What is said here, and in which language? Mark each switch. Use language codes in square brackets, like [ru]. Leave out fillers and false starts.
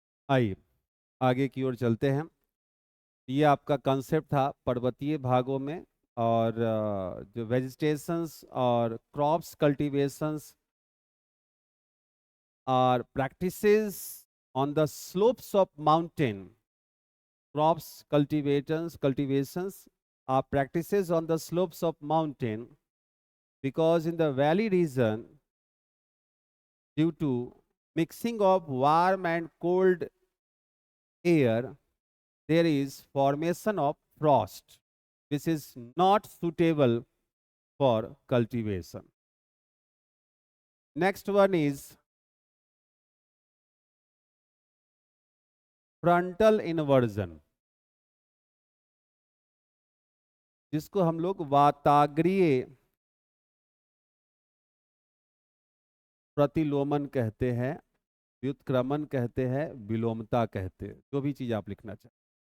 [hi] आइए आगे की ओर चलते हैं। ये आपका कंसेप्ट था पर्वतीय भागों में, और जो वेजिटेशंस और [en] Crops cultivations are practices on the slopes of mountain. Crops cultivations are practices on the slopes of mountain, because in the valley region, due to mixing of warm and cold air, there is formation of frost, which is not suitable for cultivation. Next one is frontal inversion, [hi] जिसको हम लोग वाताग्रीय प्रतिलोमन कहते हैं, व्युत्क्रमण कहते हैं, विलोमता कहते हैं, जो भी चीज आप लिखना चाहें।